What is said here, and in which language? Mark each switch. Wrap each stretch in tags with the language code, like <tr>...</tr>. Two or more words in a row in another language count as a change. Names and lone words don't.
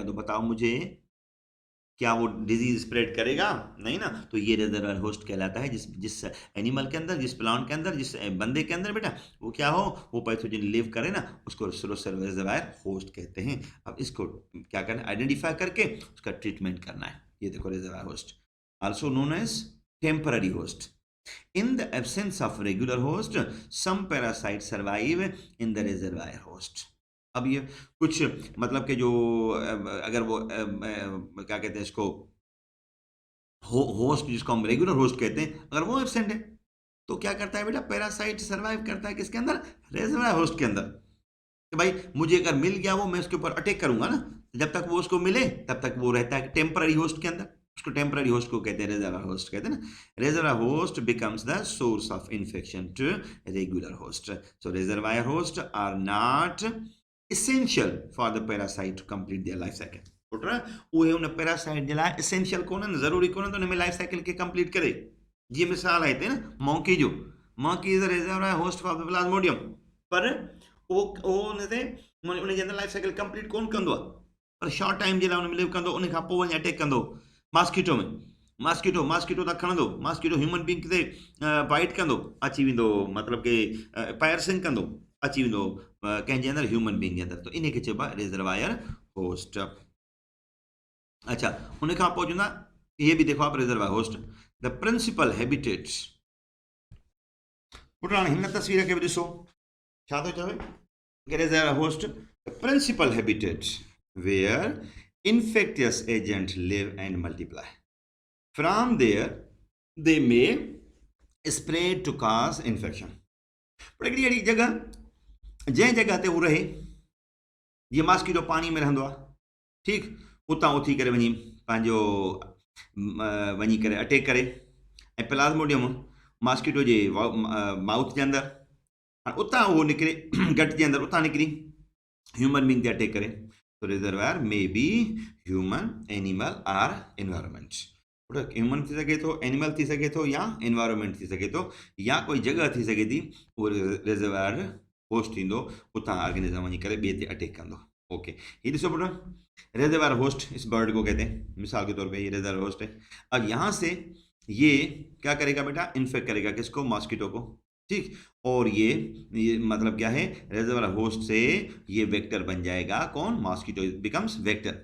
<ur>تو بتاؤ مجھے، کیا وہ</ur> <en>disease spread</en> <ur>کرے گا? نہیں نا. تو یہ</ur> <en>reservoir host</en> <ur>کہلاتا ہے، جس جس اینیمل کے اندر، جس پلانٹ کے اندر، جس بندے کے اندر بیٹا وہ کیا ہو، وہ</ur> <en>pathogen live</en> <ur>کرے نا، اس کو</ur> <en>reservoir host</en> <ur>کہتے ہیں. اب اس کو کیا کرنا ہے، آئیڈینٹیفائی کر کے اس کا ٹریٹمنٹ کرنا ہے. یہ دیکھو</ur> <en>reservoir host, also known as temporary host. In the absence of regular host, some parasites survive in the reservoir host.</en> <ur>اب یہ کچھ مطلب کے جو اگر وہ کیا کہتے ہیں اس کو، ہوسٹ جس کو ہم</ur> <en>regular host</en> <ur>کہتے ہیں، اگر وہ ایبسینٹ ہے تو کیا کرتا ہے بیٹا,</ur> <en>parasite survive</en> <ur>کرتا ہے کس کے اندر,</ur> <en>reservoir host</en> <ur>کے اندر. کہ بھائی مجھے اگر مل گیا وہ، میں اس کے اوپر اٹیک کروں گا نا، جب تک وہ اس کو ملے تب تک وہ رہتا ہے</ur> <en>temporary host</en> <ur>کے اندر. اس کو</ur> <en>temporary host</en> <ur>کو کہتے ہیں,</ur> <en>reservoir host</en> <ur>کہتے ہیں نا.</ur> <en>reservoir host becomes the source of infection to regular host. so reservoir host are not essential for the parasite to complete their life cycle.</en> <sd>छोटा उहे उन पैरासाइट जे लाइ एसेंशियल कोन न, ज़रूरी कोन तो उनमें</sd> <en>life cycle</en> <sd>के कंप्लीट करे। जीअं मिसाल आहे हिते न मॉन्की जो,</sd> <en>monkey is a reservoir host for the Plasmodium,</en> <sd>पर उहो उनते उनजे अंदर</sd> <en>life cycle complete</en> <sd>कोन कंदो आहे, पर</sd> <en>short time</en> <sd>जे लाइ उन में लिव कंदो, उन खां पोइ वञी अटैक कंदो। मॉस्किटो में मॉस्किटो त खणंदो, मॉस्किटो</sd> <en>human being</en> <sd>ते बाइट कंदो, अची वेंदो मतलब के पायरसिंग कंदो, अची वेंदो कंहिंजे अंदरि,</sd> <en>human being</en> <sd>जे अंदरि। तो इन खे चइबो आहे</sd> <en>reservoir host.</en> <sd>अच्छा, उन खां पोइ चवंदा ये बि देखो आप</sd> <en>reservoir host the principal habitats.</en> <sd>पुट हाणे हिन तस्वीर खे बि ॾिसो, छा थो चवे कि</sd> <en>reservoir host the principal habitats where infectious agents live and multiply. From there, they may spread to cause infection.</en> <sd>पर हिकिड़ी अहिड़ी जॻह जंहिं जॻह ते उहो रहे, जीअं मॉस्किटो पाणी में रहंदो आहे, ठीकु, उतां उथी करे वञी पंहिंजो वञी करे अटैक करे, ऐं प्लाज्मोडियम मॉस्किटो जे माउथ जे अंदरि, हाणे उतां उहो निकिरे गट जे अंदरि, उतां निकिरी</sd> <en>human being</en> <sd>ते अटैक करे।</sd> <en>तो reservoir may be human, animal or environment.</en> <sd>ह्यूमन थी सघे थो, एनिमल थी सघे थो, या एनवायरमेंट थी सघे थो, या कोई जॻह थी सघे थी उहो रिजर्वायर होस्ट थींदो, उतां ऑर्गेनिज्म वञी करे ॿिए ते अटैक कंदो।</sd> <ur>ओके,</ur> <sd>ये ॾिसो पुट,</sd> <en>reservoir host</en> <ur>اس برڈ کو کہتے ہیں، مثال کے طور پے یہ</ur> <en>reservoir host</en> <ur>ہے. اب یہاں سے یہ کیا کرے گا بیٹا، انفیکٹ کرے گا کس کو، ماسکیٹو کو، ٹھیک. اور یہ مطلب کیا ہے,</ur> <en>reservoir host</en> <ur>سے یہ ویکٹر بن جائے گا، کون,</ur> <en>mosquito becomes vector.</en>